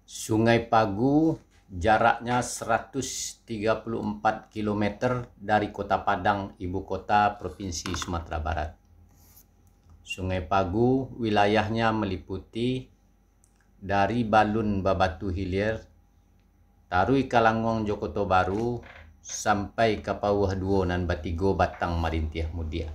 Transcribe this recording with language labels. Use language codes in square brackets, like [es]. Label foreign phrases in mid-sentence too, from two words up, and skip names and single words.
[id] Sungai Pagu jaraknya 134 km dari Kota Padang, ibu kota Provinsi Sumatera Barat. Sungai Pagu wilayahnya meliputi dari Balun Babatu Hilir, Tarui Kalangong Jokoto Baru, sampai ke Pauh Duo nan Batigo Batang Marintiah Mudia.